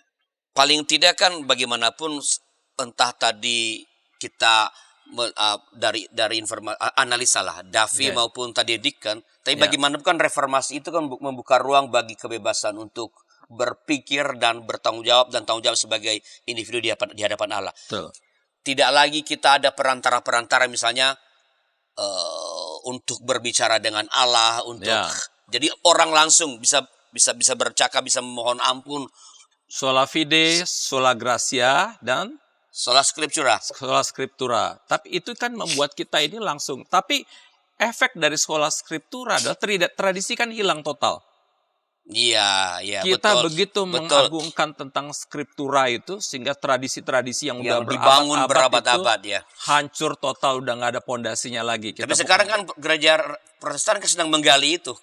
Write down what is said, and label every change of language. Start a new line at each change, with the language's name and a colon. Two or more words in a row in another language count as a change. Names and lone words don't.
Indonesian: Paling tidak kan bagaimanapun entah tadi kita dari informasi analisa lah Davi maupun tadi Deacon, tapi bagaimanapun kan reformasi itu kan membuka ruang bagi kebebasan untuk berpikir dan bertanggung jawab dan tanggung jawab sebagai individu di hadapan Allah. Betul. Tidak lagi kita ada perantara-perantara misalnya untuk berbicara dengan Allah, untuk jadi orang langsung bisa bercakap, bisa memohon ampun.
Latin: Sola fide, sola gratia, dan sola scriptura. Sola scriptura.
Indonesian: Tapi itu kan membuat kita ini langsung. Tapi efek dari
Latin: sola scriptura
Indonesian: adalah tradisi kan hilang total. Iya, iya. Kita betul, begitu mengagungkan tentang skriptura itu sehingga tradisi-tradisi yang udah dibangun berabad-abad ya hancur total, udah nggak ada pondasinya lagi. Tapi sekarang kan gereja Protestan sedang menggali itu.